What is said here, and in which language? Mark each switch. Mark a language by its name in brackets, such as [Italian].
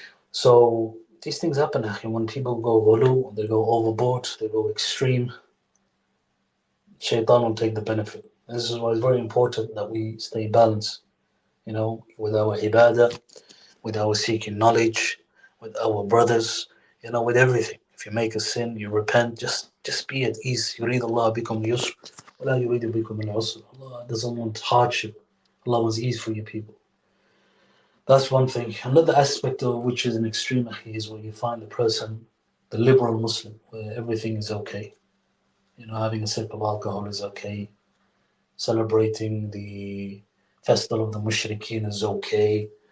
[English] So these things happen, and when people go ghulu, they go overboard, they go extreme, shaitan will take the benefit. This is why it's very important that we stay balanced, with our ibadah, with our seeking knowledge, with our brothers, with everything. If you make a sin, you repent, just be at ease. [Arabic] يريد الله بكم اليسر ولا يريد بكم العسر. [English] Allah doesn't want hardship. Allah wants ease for your people. That's one thing. Another aspect of which is an extreme is where you find the person, the liberal Muslim, where everything is okay. Having a sip of alcohol is okay. Celebrating the festival of the mushrikeen is okay.